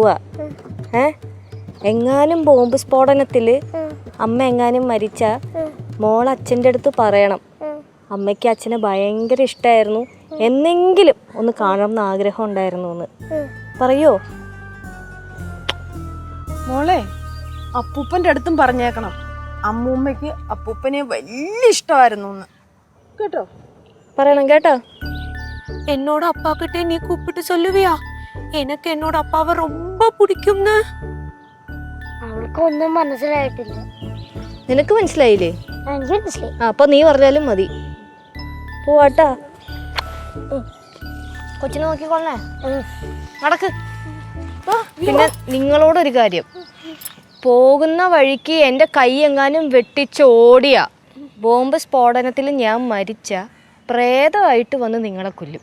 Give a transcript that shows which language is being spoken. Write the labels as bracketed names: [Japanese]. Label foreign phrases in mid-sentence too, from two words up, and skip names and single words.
[Malayalam] എങ്ങാനും ബോംബ് സ്ഫോടനത്തിൽ അമ്മ എങ്ങാനും മരിച്ച മോൾ അച്ഛൻ്റെ അടുത്ത് പറയണം അമ്മയ്ക്ക് അച്ഛനെ ഭയങ്കര ഇഷ്ടമായിരുന്നു, എന്നെങ്കിലും ഒന്ന് കാണണം എന്ന് ആഗ്രഹം ഉണ്ടായിരുന്നു എന്ന് പറയോ? മോളെ അപ്പൂപ്പൻ്റെ അടുത്തും പറഞ്ഞേക്കണം അമ്മൂമ്മയ്ക്ക് അപ്പൂപ്പനെ വലിയ ഇഷ്ടമായിരുന്നു എന്ന് കേട്ടോ. പറയണം കേട്ടോ. [Tamil] என்னோட அப்பா கிட்ட நீ கூப்பிட்டு சொல்லுவியா எனக்கு என்னோட அப்பாவை ரொம்ப பிடிக்கும்னு? [Malayalam] അവൾക്കൊന്നും മനസ്സിലായിട്ടില്ല. നിനക്ക് മനസ്സിലായില്ലേ? എനിക്ക് മനസ്സിലായി. അപ്പൊ നീ പറഞ്ഞാലും മതി. പോവാട്ടാ. കൊച്ചിനെ നോക്കിക്കൊള്ളേ. നടക്ക്. പിന്നെ നിങ്ങളോടൊരു കാര്യം, പോകുന്ന വഴിക്ക് എൻ്റെ കൈ എങ്ങാനും വെട്ടിച്ചോടിയ ബോംബ് സ്ഫോടനത്തിൽ ഞാൻ മരിച്ച പ്രേതമായിട്ട് വന്ന് നിങ്ങളെ കൊല്ലും.